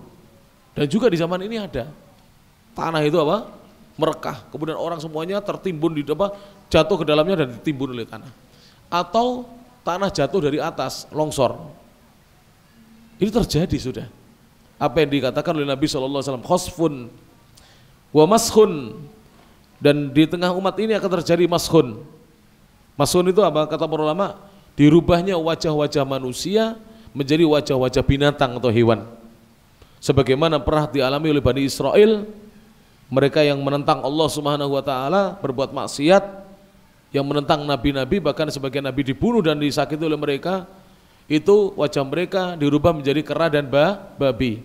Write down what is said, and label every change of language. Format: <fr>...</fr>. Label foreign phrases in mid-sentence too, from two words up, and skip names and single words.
<id>Dan juga di zaman ini ada tanah itu apa? Merekah, kemudian orang semuanya tertimbun di jatuh ke dalamnya dan ditimbun oleh tanah. Atau tanah jatuh dari atas, longsor. Ini terjadi sudah. Apa yang dikatakan oleh Nabi SAW,</id> <ar>خسف ومسخ,</ar> <id>dan di tengah umat ini akan terjadi mashun. Mashun itu apa? Kata para ulama, dirubahnya wajah-wajah manusia menjadi wajah-wajah binatang atau hewan. Sebagaimana pernah dialami oleh Bani Israel, mereka yang menentang Allah</id> <ar>سبحانه وتعالى,</ar> <id>berbuat maksiat, yang menentang nabi-nabi, bahkan sebagian nabi dibunuh dan disakiti oleh mereka, itu wajah mereka dirubah menjadi kera dan babi.</id>